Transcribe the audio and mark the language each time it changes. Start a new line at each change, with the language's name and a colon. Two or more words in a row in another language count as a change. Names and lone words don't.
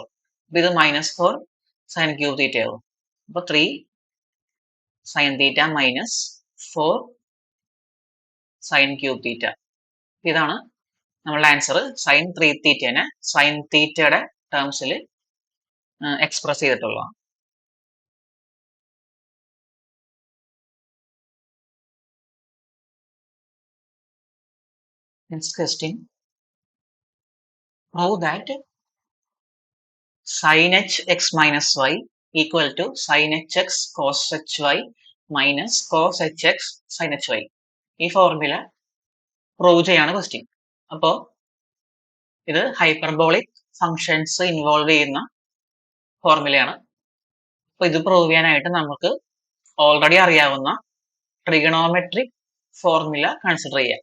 Malayalam: അപ്പൊ ഇത്
English: minus 4 sine cube theta
Malayalam: ആവും. അപ്പൊ
English: 3 sine theta minus 4 sine cube theta.
Malayalam: ഇതാണ് നമ്മളുടെ ആൻസർ. സൈൻ 3 തീറ്റനെ സൈൻ തീറ്റയുടെ ടേംസിൽ എക്സ്പ്രസ് ചെയ്തിട്ടുള്ളതാണ്.
English: Next question. Prove that sin hx minus y equal to sin hx cos hy minus cos hx sin hy.
Malayalam: ഈ ഫോർമുല പ്രൂവ് ചെയ്യാണ് ക്വസ്റ്റ്യൻ. അപ്പോൾ ഇത്
English: hyperbolic functions
Malayalam: ഇൻവോൾവ് ചെയ്യുന്ന ഫോർമുലയാണ്. അപ്പൊ ഇത് പ്രൂവ് ചെയ്യാനായിട്ട് നമുക്ക് ഓൾറെഡി അറിയാവുന്ന
English: trigonometric formula
Malayalam: കൺസിഡർ ചെയ്യുക.